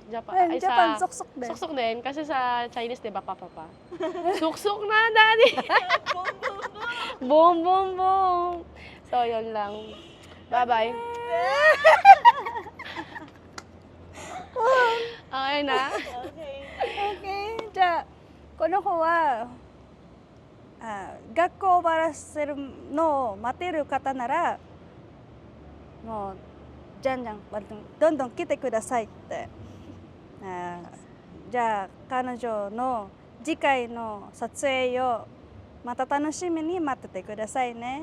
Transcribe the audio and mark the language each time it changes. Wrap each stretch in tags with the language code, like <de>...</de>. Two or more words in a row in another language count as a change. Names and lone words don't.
<tl>Japan suksok din. Suksok din. Kasi sa Chinese, di ba, papa. Suksok na, daddy. Boom, boom, boom. So, yun lang. Bye-bye. Okay na? Okay.</tl> <ja>じゃあこの子は学校を終わらせるのを待てる方ならもうじゃんじゃんどんどん来てくださいって。じゃあ彼女の次回の撮影をまた楽しみに待っててくださいね。</ja>